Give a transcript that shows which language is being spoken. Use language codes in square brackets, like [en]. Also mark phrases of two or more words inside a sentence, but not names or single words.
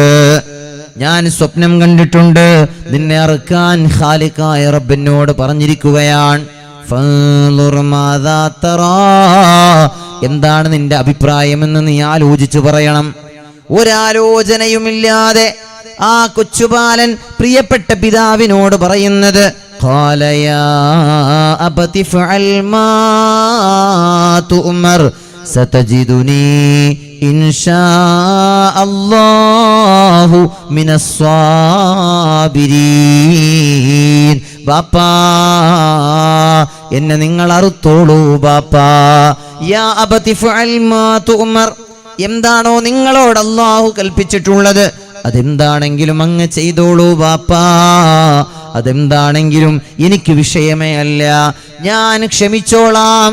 [ml] ഞാൻ സ്വപ്നം കണ്ടിട്ടുണ്ട്, നിന്നെ അറുക്കാൻ ഖാലിഖായ റബ്ബിനോട് പറഞ്ഞിരിക്കുകയാണ്. [ar] فانظر ماذا ترى, [ml] എന്താണ് നിന്റെ അഭിപ്രായമെന്ന് നീ ആലോചിച്ചു പറയണം. ഒരാലോചനയുമില്ലാതെ ആ കൊച്ചുബാലൻ പ്രിയപ്പെട്ട പിതാവിനോട് പറയുന്നത്, [ar] قال يا أبت افعل ما تؤمر ستجدني إن شاء الله من الصابرين. [ml] ബാപ്പാ, എന്നെ നിങ്ങൾ അറുത്തോളൂ ബാപ്പാ. [ar] يا أبت افعل ما تؤمر, [ml] എന്താണോ നിങ്ങളോട് അല്ലാഹു കൽപ്പിച്ചിട്ടുള്ളത് അതെന്താണെങ്കിലും അങ്ങ് ചെയ്തോളൂ ബാപ്പാ. അതെന്താണെങ്കിലും എനിക്ക് വിഷയമേ അല്ല, ഞാൻ ക്ഷമിച്ചോളാം.